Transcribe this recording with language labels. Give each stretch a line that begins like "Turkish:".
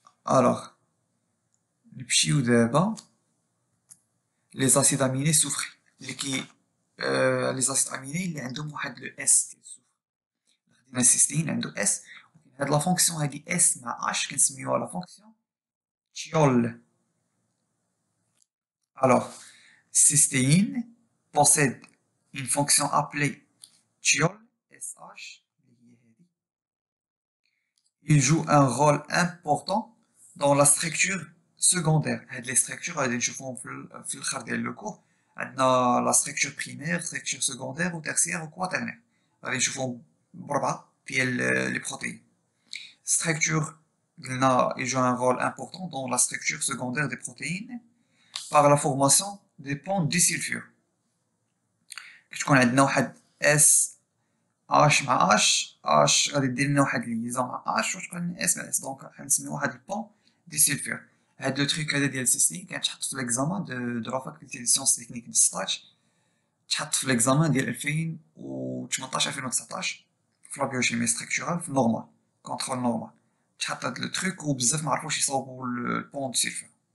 Arabic: الوغ نمشيو دابا لي زاسيد اميني سوفري اللي كي لي زاسيد اميني اللي عندهم واحد لو اس ديال السوفر. خدينا السيستين عنده اس، هاد لا فونكسيون هادي اس مع اش كنسميوها لا فونكسيون تيول.
French: Alors, cystéine possède une fonction appelée thiol, SH. Il joue un rôle important dans la structure secondaire. Les structures,
Arabic: في الآخر ديال
French: le cours. عندنا la structure primaire, structure secondaire ou tertiaire ou quaternaire.
Arabic: غادي نشوفهم بربعة ديال les protéines.
French: Structure, il joue un rôle important dans la structure secondaire des protéines par la formation des ponts disulfure.
Arabic: كتكون عندنا واحد اس اش مع اش غادي دير لنا واحد ليزون مع اش وتبقى لنا اس مع اس، دونك غنسميو واحد البون ديسولفور. هاد لو تريك هذا ديال السيستين كيتحط في ليكزامان دو لا فاكولتي دي سيونس تكنيك ديال 16، تحط في ليكزامان ديال 2018 2019 في لا بيوشيمي ستركتورال في النورمال كونترول نورمال، تحط هاد لو تريك وبزاف معرفوش يصاوبوا البون ديسولفور.